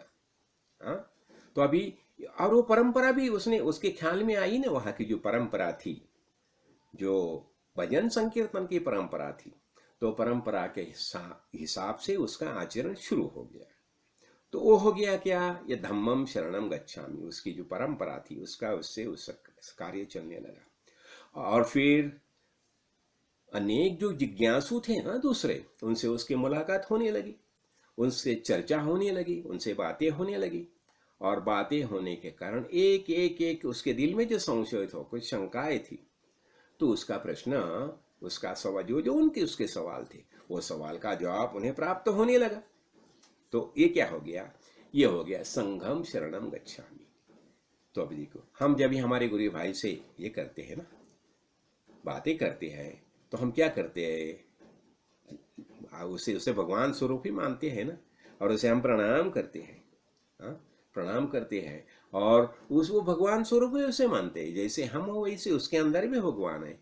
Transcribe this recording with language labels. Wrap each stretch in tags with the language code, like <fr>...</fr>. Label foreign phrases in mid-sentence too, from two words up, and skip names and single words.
<hi>हाँ, तो अभी और वो परंपरा भी उसके ख्याल में आई ना, वहाँ की जो परंपरा थी, जो भजन संकीर्तन की परंपरा थी, तो परंपरा के हिसाब से उसका आचरण शुरू हो गया। तो वो हो गया क्या, ये</hi> <pi>धम्मम शरणम गच्छामि,</pi> <hi>उसकी जो परंपरा थी उससे कार्य चलने लगा। और फिर अनेक जो जिज्ञासु थे ना दूसरे, उनसे उसकी मुलाकात होने लगी, उनसे चर्चा होने लगी, उनसे बातें होने लगी। और बातें होने के कारण एक उसके दिल में जो संशय था, कुछ शंकाएं थी, तो उसका प्रश्न, उसका सवाल, जो उनके उसके सवाल थे, वो सवाल का जवाब उन्हें प्राप्त होने लगा। तो ये क्या हो गया, ये हो गया</hi> <pi>संघम शरणम गच्छामि।</pi> <hi>तो अभी देखो, हम जब भी हमारे गुरु भाई से ये करते हैं ना, बातें करते हैं, तो हम क्या करते हैं, उसे भगवान स्वरूप ही मानते हैं ना, और उसे हम प्रणाम करते हैं। हाँ, प्रणाम करते हैं और उस वो भगवान स्वरूप में उसे मानते हैं, जैसे हम हो वैसे उसके अंदर भी भगवान है।</hi>